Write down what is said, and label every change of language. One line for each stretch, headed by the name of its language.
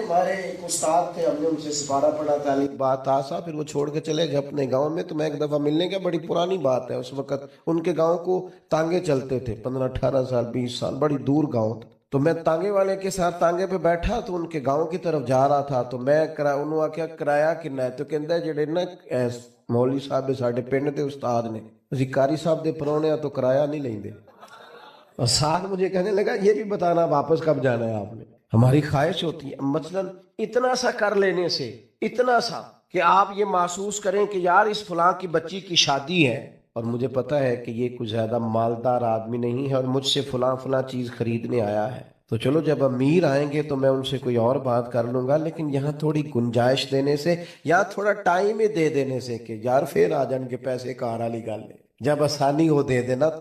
Urdu: ہمارے ایک استاد تھے, ہم نے ان سے سپارہ پڑھا تعلیم بات آسا, پھر وہ چھوڑ کے چلے گئے اپنے گاؤں میں. تو میں ایک دفعہ ملنے گیا, بڑی پرانی بات ہے, اس وقت ان کے گاؤں کو تانگے چلتے تھے, 15-18 سال 20 سال, بڑی دور گاؤں تھا. تو میں تانگے والے کے ساتھ تانگے پہ بیٹھا تو ان کے گاؤں کی طرف جا رہا تھا.
Punjabi: تو میں انہوں آخیا کرایہ کنا ہے, تو کہندا ہے جڑے نا مولوی صاحب ساڈے پنڈ دے استاد نے, اسی قاری صاحب دے پرونے تو کرایہ نہیں لیندے.
Urdu: اور ساتھ مجھے کہنے لگا یہ بھی بتانا واپس کب جانا ہے آپ نے. ہماری خواہش ہوتی ہے مثلا اتنا سا کر لینے سے, اتنا سا کہ آپ یہ محسوس کریں کہ یار اس فلاں کی بچی کی شادی ہے, اور مجھے پتا ہے کہ یہ کچھ زیادہ مالدار آدمی نہیں ہے اور مجھ سے فلاں چیز خریدنے آیا ہے, تو چلو جب امیر آئیں گے تو میں ان سے کوئی اور بات کر لوں گا, لیکن یہاں تھوڑی گنجائش دینے سے, یا تھوڑا ٹائم ہی دے دینے سے کہ یار
Punjabi: پھر آ جان کے پیسے کار والی گل ہے,
Urdu: جب آسانی ہو دے دینا.